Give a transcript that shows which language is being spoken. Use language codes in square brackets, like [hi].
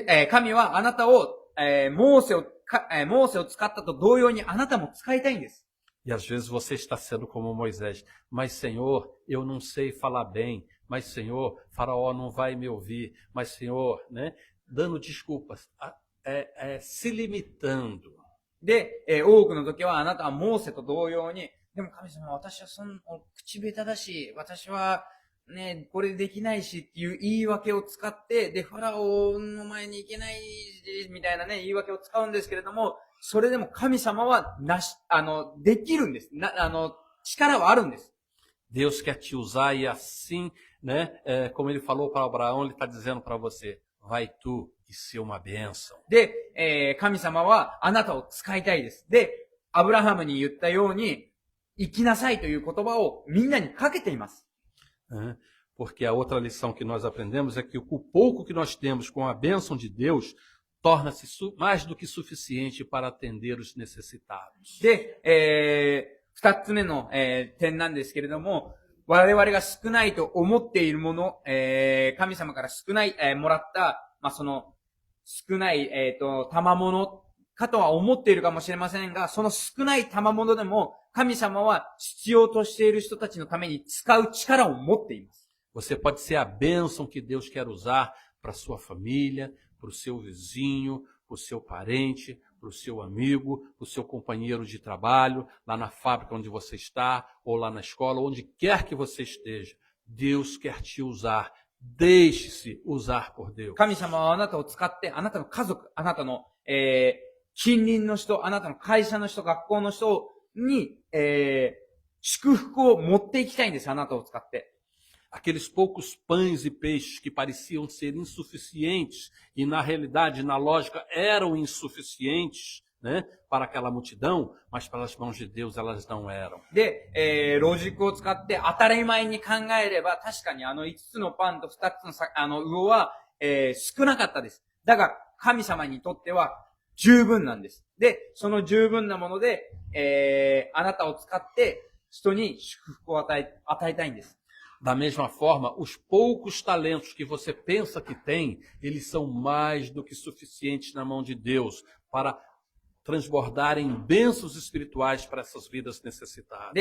[ja] 神はあなたを、モーセを使ったと同様にあなたも使いたいんです。 [pt] E às vezes você está sendo como Moisés. Mas, Senhor, eu não sei falar bem. Mas, Senhor, Faraó não vai me ouvir. Mas, Senhor, né? Dando desculpas, se limitando. [ja] で、多くの時はあなたはモーセと同様に、でも神様、私は口下手だし、私はね、これできないしっていう言い訳を使って、で、ファラオの前に行けないみたいなね、言い訳を使うんですけれども、それでも神様はできるんです。力はあるんです。 [pt] Deus quer te usar e assim, né, como ele falou para Abraão, ele está dizendo para você, vai tu e ser uma bênção. [ja] で、神様はあなたを使いたいです。で、アブラハムに言ったように、生きなさいという言葉をみんなにかけています。 [pt] Porque a outra lição que nós aprendemos é que o pouco que nós temos com a bênção de Deus torna-se mais do que suficiente para atender os necessitados. [ja] で、二つ目の、点なんですけれども、我々が少ないと思っているもの、神様から少ない、もらった、その少ない、賜物かとは思っているかもしれませんが、その少ない賜物でも、神様は必要としている人たちのために使う力を持っています。 [pt] Você pode ser a bênção que Deus quer usar para sua família, para o seu vizinho, para o seu parente, para o seu amigo, para o seu companheiro de trabalho, lá na fábrica onde você está, ou lá na escola, onde quer que você esteja. Deus quer te usar. Deixe-se usar por Deus. [ja] 神様はあなたを使って、あなたの家族、あなたの、近隣の人、あなたの会社の人、学校の人に、祝福を持っていきたいんです、あなたを使って。 [pt] Aqueles poucos pães e peixes que pareciam ser insuficientes e na realidade, na lógica, eram insuficientes, né, para aquela multidão, mas pelas mãos de Deus elas não eram. [ja] で、ロジックを使って当たり前に考えれば、確かに5つのパンと2つの魚は、少なかったです。だが、神様にとっては十分なんです。で、その十分なもので、あなたを使って人に祝福を与えたいんです。 [pt] Da mesma forma, os poucos talentos que você pensa que tem, eles são mais do que suficientes na mão de Deus para transbordar em bênçãos espirituais para essas vidas necessitadas.